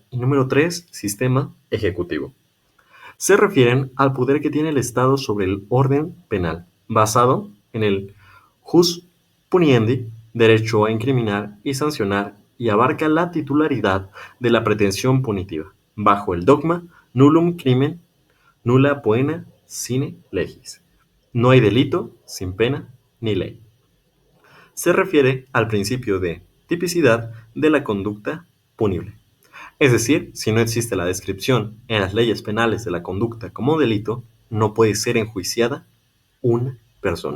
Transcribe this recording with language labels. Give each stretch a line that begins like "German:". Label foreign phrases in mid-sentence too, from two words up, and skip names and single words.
Spanish: Y número 3. Sistema ejecutivo. Se refieren al poder que tiene el Estado sobre el orden penal, basado en el
Latin: jus puniendi,
Spanish: derecho a incriminar y sancionar, y abarca la titularidad de la pretensión punitiva, bajo el dogma
Latin: nullum crimen, nulla poena sine legis.
Spanish: No hay delito sin pena ni ley. Se refiere al principio de tipicidad de la conducta punible. Es decir, si no existe la descripción en las leyes penales de la conducta como delito, no puede ser enjuiciada una persona.